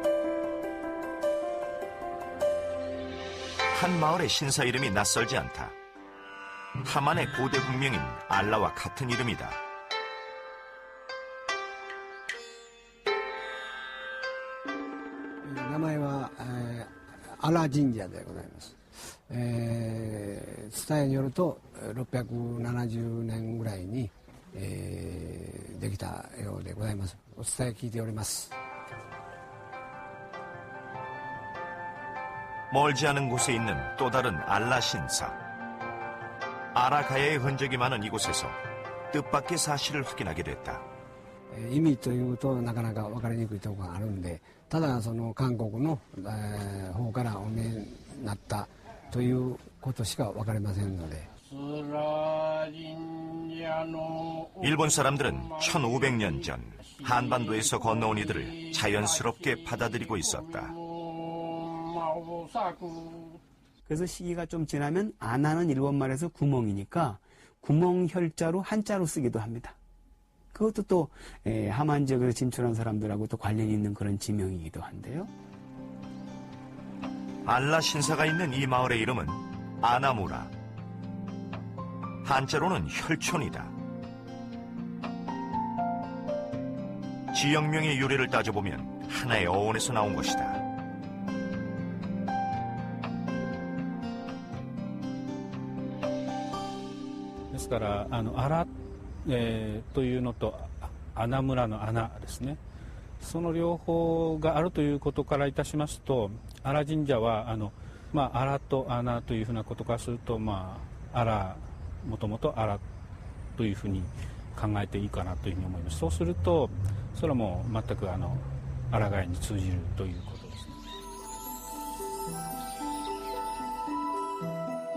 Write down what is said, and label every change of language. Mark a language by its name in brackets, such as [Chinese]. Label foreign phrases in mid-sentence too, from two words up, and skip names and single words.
[Korean] 한 마을의 신사 이름이 낯설지 않다. 하만의 고대 국명인 알라와 같은 이름이다. 이름은 알라 [Japanese] 神社でございます。伝えによると670年ぐらいにできたようでございます。お伝え聞いております。 [Korean] 멀지 않은 곳에 있는 또 다른 알라 신사. 아라가야의 흔적이 많은 이곳에서 뜻밖의 사실을 확인하게 됐다. [Japanese] 意味というとなかなか分かりにくいところがあるんで、ただその韓国の方からお見えになったということしか分かりませんので。 [Korean] 일본 사람들은 1500년 전 한반도에서 건너온 이들을 자연스럽게 받아들이고 있었다. 그래서 시기가 좀 지나면 아나는 일본말에서 구멍이니까 구멍 혈자로 한자로 쓰기도 합니다. 그것도 또 하만 지역에서 진출한 사람들하고 또 관련이 있는 그런 지명이기도 한데요. 알라 신사가 있는 이 마을의 이름은 아나무라. 한자로는 혈촌이다. 지역명의 유래를 따져보면 하나의 어원에서 나온 것이다. [Japanese] ですから荒というのと穴村の穴ですね、その両方があるということからいたしますと、荒神社は荒と穴というふうなことからすると、荒もともと荒というふうに考えていいかなというふうに思います。そうするとそれはもう全く荒ガヤに通じるということですね。